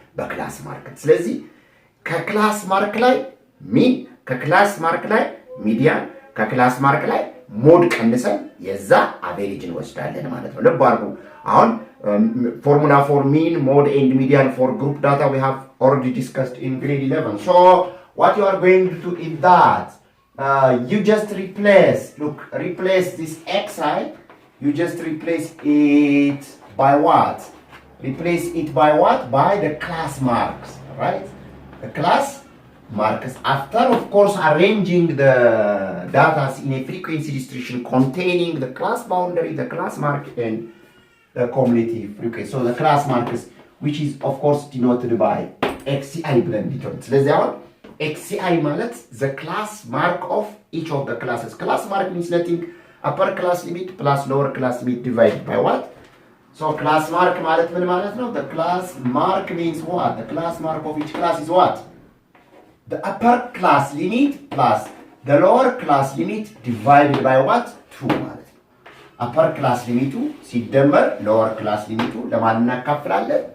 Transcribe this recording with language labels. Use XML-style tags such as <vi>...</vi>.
<am>በክላስ ማርክ። ስለዚህ ከክላስ ማርክ ላይ ሚን፣ ከክላስ ማርክ ላይ ሚዲያን፣ ከክላስ ማርክ ላይ ሞድ ቀንሰን የዛ አቬሬጅ እንወስዳለን ማለት ነው። ልብ አድርጉ። አሁን ፎርሙላ ፎር ሚን ሞድ ኤንድ ሚዲያን ፎር ግሩፕ ዳታ</am> <en>we have already discussed in grade 11. So what you are going to do is that you just replace this xi, you just replace it by what? By the class marks, right? The class marks after, of course, arranging the data in a frequency distribution containing the class boundary, the class mark, and the cumulative frequency. So the class marks, which is of course denoted by XCI blended. So let's say XCI ማለት the class mark of each of the classes. Class mark means nothing upper class limit plus lower class limit divided by what?</en> <am>So class mark ማለት ምን ማለት ነው?</am> <en>The class mark means what? The class mark of each class is what? The upper class limit plus the lower class limit divided by what? 2</en> <am>ማለት ነው።</am> <en>upper class limit ሲደመር lower class limit</en> <am>ለማን እናካፍላለን?</am>